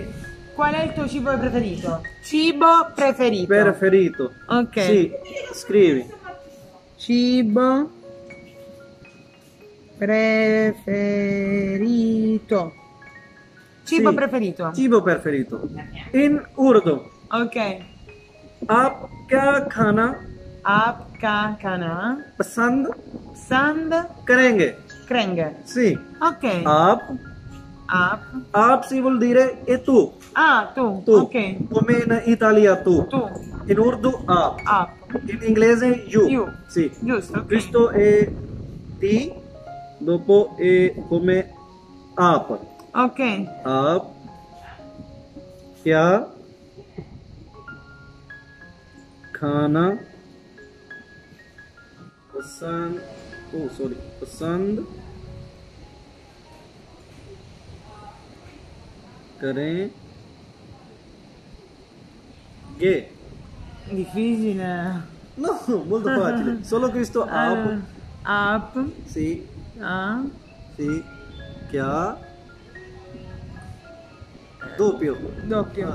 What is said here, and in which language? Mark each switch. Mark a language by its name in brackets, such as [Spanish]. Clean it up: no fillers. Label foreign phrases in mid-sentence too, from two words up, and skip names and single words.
[Italian] Qual è il tuo cibo preferito? Cibo preferito. preferito. Ok. Sì, scrivi. Cibo preferito. Cibo Sì, preferito. cibo preferito. In Urdu, Ok. [Urdu] آپ کیا کھانا آپ کا کھانا. पसंद Sand. करेंगे? Krenge. [Italian] Sì. Ok. [Urdu] आप Up. [Italian] Up si vuol dire e tu. Ah, tu. Tu. Ok. Come in Italia tu. Tu. In Urdu up. Up. In inglese you. You. Sì. Giusto? Ok. Questo è ti, dopo è come up. Ok. Up. [Urdu] کیا کھانا پسند پسند کریں گے? [Italian] Difficile. No, molto facile. Solo questo up. Up. Sì, Ah. sì. क्या doppio. Doppio.